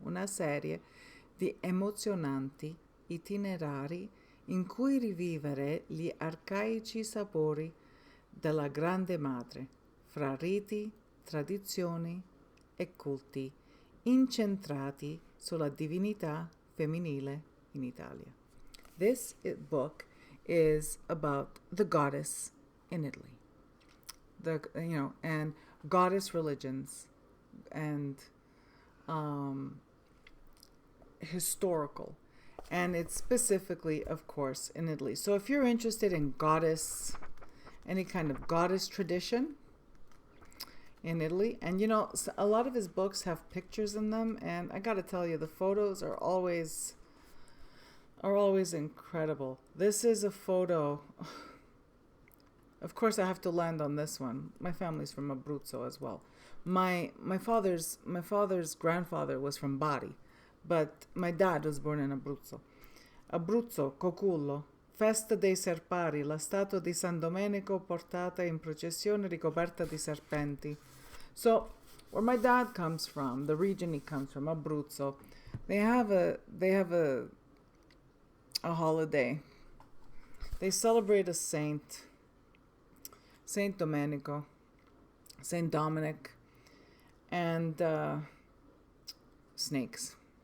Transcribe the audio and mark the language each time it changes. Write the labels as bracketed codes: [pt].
[it] Una serie di emozionanti itinerari in cui rivivere gli arcaici sapori della Grande Madre, fra riti, tradizioni e culti incentrati sulla divinità femminile in Italia. [en] This book is about the goddess in Italy. and goddess religions, and historical. And it's specifically, of course, in Italy. So if you're interested in goddess, any kind of goddess tradition in Italy, and a lot of his books have pictures in them, and I gotta tell you, the photos are always incredible. This is a photo. Of course, I have to land on this one. My family's from Abruzzo as well. My father's grandfather was from Bari, but my dad was born in Abruzzo. [it] Abruzzo, Cocullo, festa dei serpari, la statua di San Domenico portata in processione ricoperta di serpenti. [en] So, where my dad comes from, the region he comes from, Abruzzo, they have a holiday. They celebrate a saint, Saint Domenico, Saint Dominic, and snakes.